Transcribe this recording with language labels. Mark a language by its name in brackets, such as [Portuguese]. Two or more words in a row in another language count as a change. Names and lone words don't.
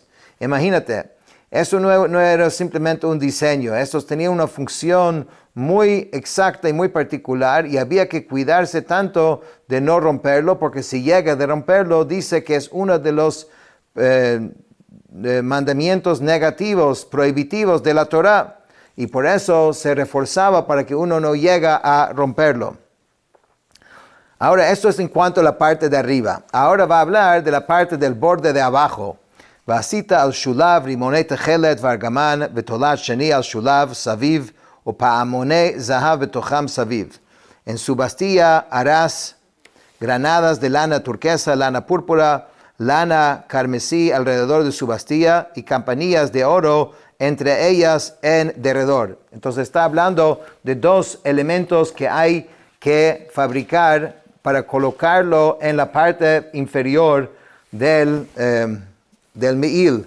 [Spanish] Imagínate, eso no era simplemente un diseño, eso tenía una función muy exacta y muy particular y había que cuidarse tanto de no romperlo, porque si llega de romperlo, dice que es uno de los mandamientos negativos, prohibitivos de la Torah, y por eso se reforzaba para que uno no llegue a romperlo. Ahora, esto es en cuanto a la parte de arriba. Ahora va a hablar de la parte del borde de abajo. [Hebrew] ועשית על שוליו רמני תכלת וארגמן ותולעת שני על שוליו סביב ופעמני זהב בתוכם סביב. [Spanish] En su bastilla harás granadas de lana turquesa, lana púrpura, lana carmesí alrededor de su bastilla y campanillas de oro entre ellas en derredor. Entonces está hablando de dos elementos que hay que fabricar para colocarlo en la parte inferior del Me'il.